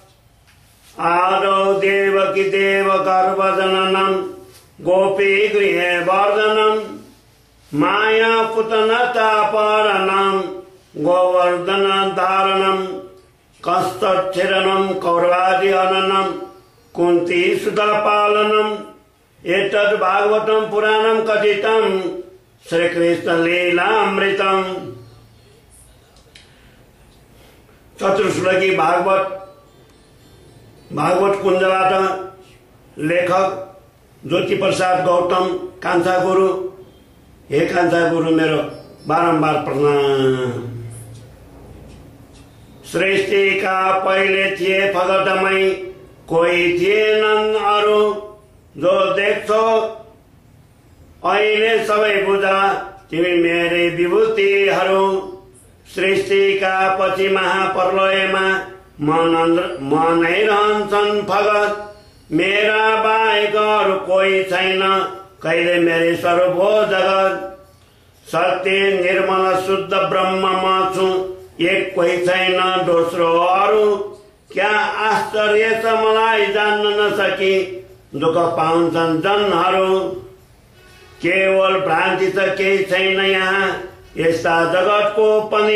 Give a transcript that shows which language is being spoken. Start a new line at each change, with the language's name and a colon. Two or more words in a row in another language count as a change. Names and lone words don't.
Sanskrit: आदौ देवकी देव गर्भजननम गोपी गृहे वर्धनम माया पुतनतापहरणम गोवर्धन धारणम कस्तच्छिरणम कौरवादि हननम कुंती सुधा पालनम एतद् भागवतम पुराणम कथितम श्री कृष्ण लीलामृतम।
Nepali: चतुर्श्लोकी भागवत कुंजबाट लेखक ज्योति प्रसाद गौतम कान्छा गुरु। हे कान्छा गुरु मेरो बारंबार प्रणाम। सृष्टि का पहले थिए फगतमई कोई थिएनन् अरू जो देख्छौ अहिले सबै बुझा तिमी मेरे विभूतिहरू। सृष्टि का पछि महाप्रलयमा मनै रहन्छन् फगत मेरा बाहेक अरू कोही छैन कहिले मेरे स्वरूप हो जगत। सत्य निर्मल शुद्ध ब्रह्म म छु एक कोही छैन दोस्रो अरू। क्या आश्चर्य छ मलाई जान्न नसकी दुःख पाउँछन् जनहरू। केवल भ्रान्ति त केही छैन यहाँ यस्ता जगतको पनि।